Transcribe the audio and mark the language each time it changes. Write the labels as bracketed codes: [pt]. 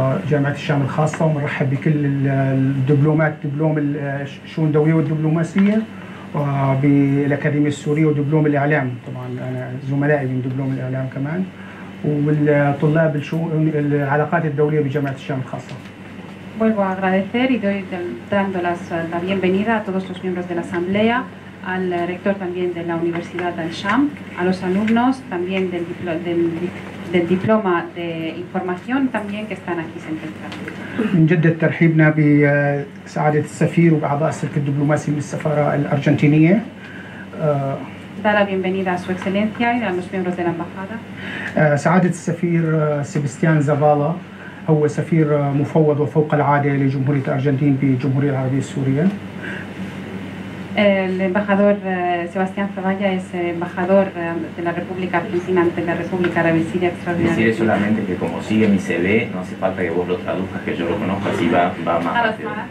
[ar] جامعة الشام الخاصة، ونرحب بكل الدبلومات، دبلوم الشؤون الدولية والدبلوماسية وبالأكاديمية السورية ودبلوم الإعلام، طبعا أنا زملائي من دبلوم الإعلام كمان، والطلاب العلاقات الدولية بجامعة الشام الخاصة. [es] Vuelvo a agradecer y doy dando la bienvenida a todos los miembros de la Asamblea, al rector también de la Universidad Al-Sham, a los alumnos también del diploma de información también que están aquí sentados. [ar] نجدد ترحيبنا بسعادة السفير وبأعضاء السلك الدبلوماسي من السفارة الأرجنتينية. [es] Da la bienvenida a su excelencia y a los miembros de la embajada. [ar] سعادة السفير سيباستيان زافالا هو سفير مفوض وفوق العادة لجمهورية الأرجنتين بالجمهورية العربية السورية. [es] El embajador Sebastián Zavalla es embajador de la República Argentina ante la República Árabe Siria Extraordinaria. Decirle solamente que como sigue mi CV, no hace falta que vos lo traduzcas, que yo lo conozco, así va más rápido.